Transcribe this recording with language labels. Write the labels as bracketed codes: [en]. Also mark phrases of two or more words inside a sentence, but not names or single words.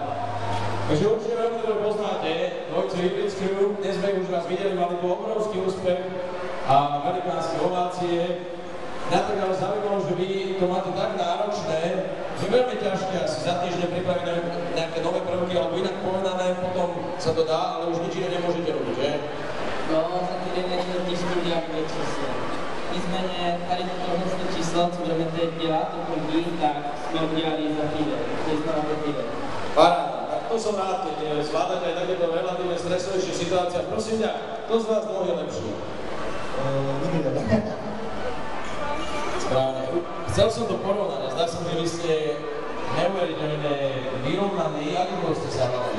[sk] Takže určite veľmi dobre poznáte dvojicu Hybridsku, dnes sme už vás videli, mali tu obrovský úspech a velikánske ovácie. Mňa tak ale zaujímalo, že vy to máte tak náročné, že veľmi ťažké asi za týždeň pripraviť nejaké nové prvky, alebo inak povedané, potom sa to dá, ale už nič iné nemôžete robiť, že? No, [cs] za týden je těžké udělat dvě číslo. Nicméně tady tohle číslo, co budeme teď dělat, to první, tak jsme udělali za týden, to znamená týden. [sk] Paráda, tak to som rád, keď zvládate aj takéto relatívne stresovejšie situácie. Prosím ťa, kto z vás dvoch je lepší? Nikto. Správne. Chcel som to porovnať a zdá sa mi, že vy ste neuveriteľne vyrovnaní. Ako ste sa hľadali?